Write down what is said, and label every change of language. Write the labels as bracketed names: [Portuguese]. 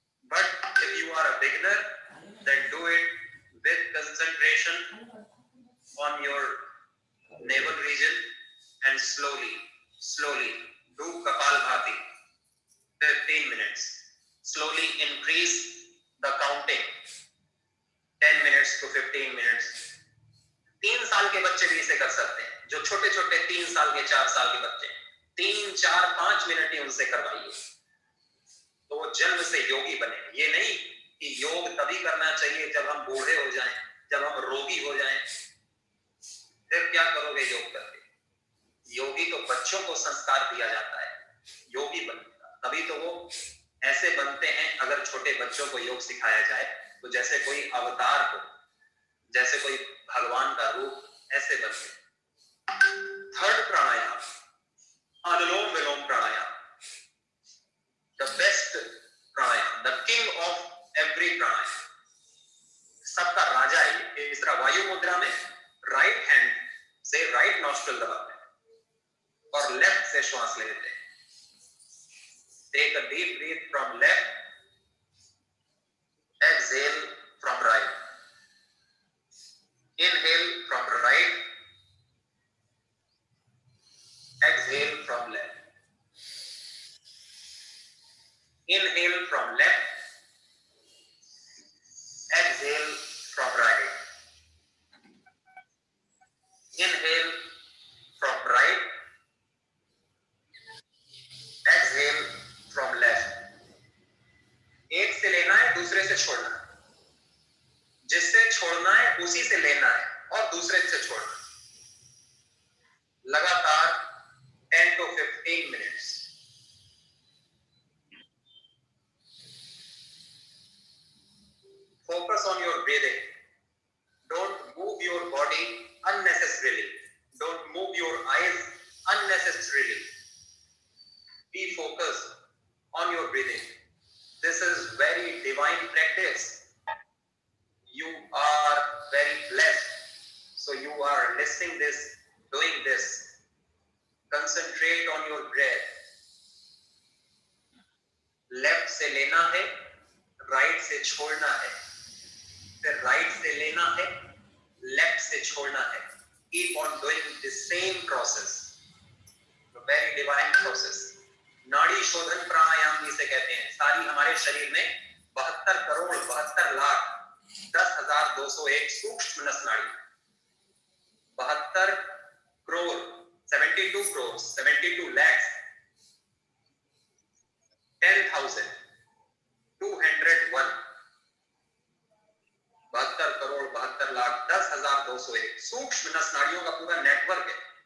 [English] But if you are a beginner, then do it with concentration on your navel region and slowly do Kapalbhati 15 minutes. Slowly increase the counting 10 minutes to 15 minutes. [Hindi] 3 साल के बच्चे भी इसे कर सकते हैं. जो छोटे 3 साल के 4 साल के बच्चे 3, 4, 5 मिनट ही उनसे करवाइए, तो वो जन्म से योगी बने. ये नहीं कि योग तभी करना चाहिए जब हम बूढ़े हो जाएं, जब हम रोगी हो जाएं. फिर क्या करोगे योग करके? योगी तो बच्चों को संस्कार दिया जाता है, योगी बनेगा. तभी तो वो ऐसे बनते हैं. अगर छोटे बच्चों को योग सिखाया जाए तो जैसे कोई अवतार हो, जैसे कोई भगवान का रूप, ऐसे बनते. 3rd pranayama, anulom vilom pranayama. [English] The best pranayama, the king of every pranayama, [Hindi] सबका राजा है. इस तरह वायु मुद्रा में राइट हैंड से राइट नॉस्ट्रिल दबाते हैं और लेफ्ट से श्वास लेते हैं. [English] Take a deep breath from left, exhale from right. Inhale from right, exhale from left. Inhale from left, exhale from right. Inhale from right, exhale from left. [Hindi] एक से लेना है, दूसरे से छोड़ना है. जिससे छोड़ना है उसी से लेना है और दूसरे से छोड़ना है. लगातार [English] 10 to 15 minutes. Focus on your breathing. Don't move your body unnecessarily. Don't move your eyes unnecessarily. Be focused on your breathing. This is very divine practice. You are very blessed. So you are listening this, doing this. Concentrate on your breath. [Hindi] Left से लेना है, right से छोड़ना है. फिर right से लेना है, left से छोड़ना है. [English] Keep on doing the same process. A very divine process. [Hindi] नाड़ी शोधन प्राणायाम जिसे कहते हैं। सारी हमारे शरीर में 72 करोड़ 72 लाख 10,201 सूक्ष्म नस नाड़ी, 72 करोड़ 72 करोड़ 72 लाख 10,201 72 करोड़ 72 लाख 10,201 सूक्ष्म नस नाड़ियों का पूरा नेटवर्क है।